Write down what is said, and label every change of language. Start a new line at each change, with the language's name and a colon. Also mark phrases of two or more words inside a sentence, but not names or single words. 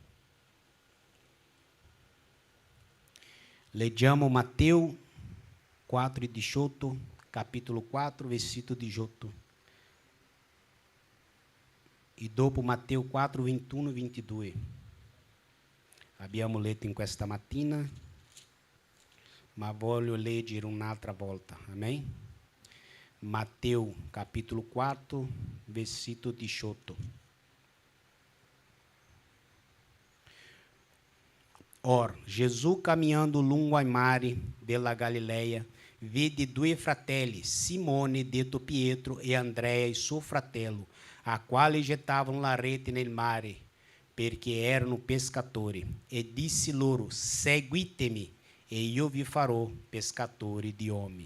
Italian: Leggiamo Matteo 4,18, capitolo 4, versículo 18. E dopo Matteo 4, 21 e 22. Abbiamo letto in questa mattina, ma voglio leggere un'altra volta. Amém?
Portuguese: Matteo capítulo 4, versículo 18.
Italian: Or, Gesù caminhando lungo ai mari della Galileia, vide due fratelli, Simone detto Pietro e Andrea il suo fratello, a quali gettavano la rete nel mare, perché erano pescatori, e disse loro: seguitemi, e io vi farò pescatori di uomini.